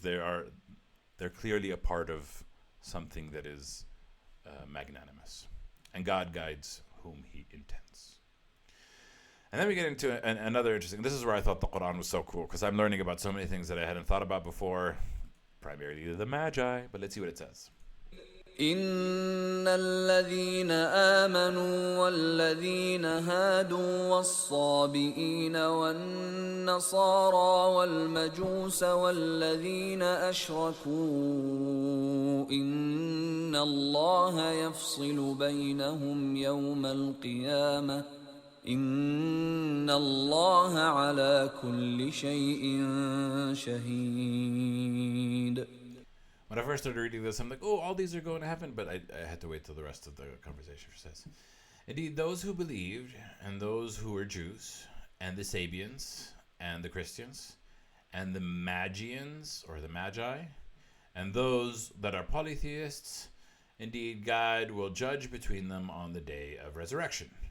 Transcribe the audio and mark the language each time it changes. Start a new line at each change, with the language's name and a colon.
English: They're clearly a part of something that is magnanimous, and God guides whom He intends. And then we get into another interesting. This is where I thought the Quran was so cool, because I'm learning about so many things that I hadn't thought about before, primarily the Magi. But let's see what it says.
Arabic: إن الذين آمنوا والذين هادوا والصابئين والنصارى والمجوس والذين أشركوا إن الله يفصل بينهم يوم القيامة إن الله على كل شيء شهيد.
English: When I first started reading this, I'm like, oh, all these are going to heaven, but I had to wait till the rest of the conversation says. Indeed, those who believed, and those who were Jews, and the Sabians, and the Christians, and the Magians, or the Magi, and those that are polytheists, indeed, God will judge between them on the day of resurrection.